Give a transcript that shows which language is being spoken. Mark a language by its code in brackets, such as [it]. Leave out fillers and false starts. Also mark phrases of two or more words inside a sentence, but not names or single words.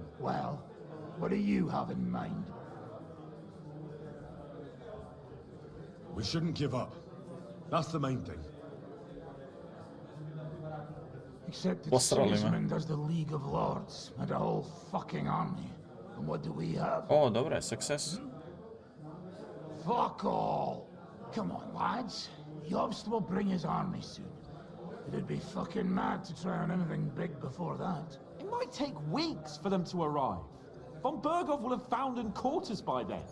[en] Well, what do you have in mind? We shouldn't give up. That's the main thing. Except that [hr] Posrali me. [en] Sigismund does the League of Lords and a whole fucking army. And what do we have? [hr] O, dobro je, [en] success. Fuck all! Come on, lads. Jobst will bring his army soon. It'd be fucking mad to try on anything big before that. It might take weeks for them to arrive. Von Berghoff will have found and caught us by then.